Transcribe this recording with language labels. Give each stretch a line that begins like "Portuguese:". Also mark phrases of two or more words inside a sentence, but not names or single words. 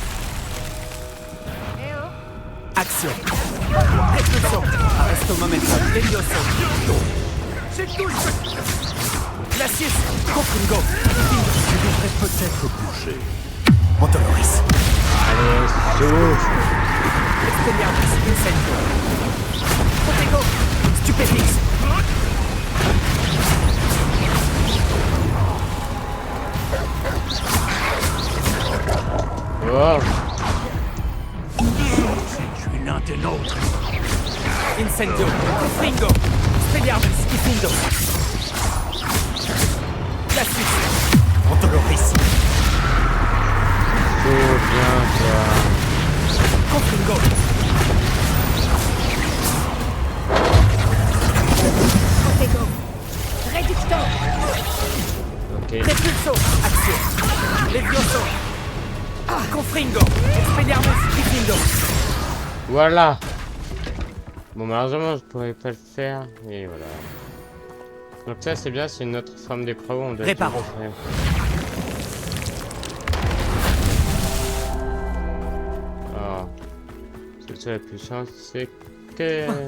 French: Eh oh. Action. Expulsion. Arresto momentum. Levioso. C'est tout. Glacius. Confringo. Tu devrais peut-être bouger. Montoloris. Allez, souffle. Expelliarmus. Incendio. Protego. Stupéfix. Oh, Tu es l'un des nôtres. Incendio. Confringo. Expelliarmus. Ifindo. Glacius. Montoloris. tout bien, toi. Confringo. Protego. Réducteur. Ok. Repulso. Action. Levioso. Confringo. Expelliarmus. Ifindo. Voilà. Bon, malheureusement, je pourrais pas le faire. Et voilà. Donc ça, c'est bien, c'est une autre forme d'épreuve. On doit Réparons. tout faire. Ah. C'est ça la puissance, c'est que...